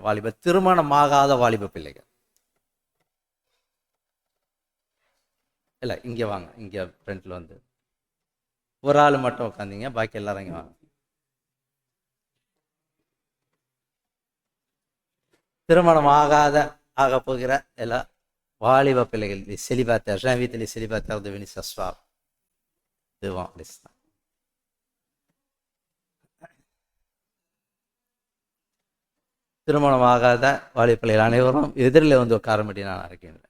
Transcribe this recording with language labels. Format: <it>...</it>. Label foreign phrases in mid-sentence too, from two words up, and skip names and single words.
<ta>வாலிப திருமணமாகாத வாலிப பிள்ளைகள் இல்லை, இங்கே வாங்க. இங்கே ஃப்ரண்ட்டில் வந்து ஒரு ஆள் மட்டும் உட்காந்தீங்க, பாக்கி எல்லாரும் இங்கே வாங்க. திருமணம் ஆக போகிற எல்லா வாலிப பிள்ளைகள்,</ta> <fr>les célibataires, j'invite les célibataires de venir s'asseoir devant l'Islam.</fr> <ta>திருமணமாகாத வாலிப பிள்ளைகள் அனைவரும் எதிரில் வந்து உட்காரும்படி நான் அழைக்கின்றேன்.</ta>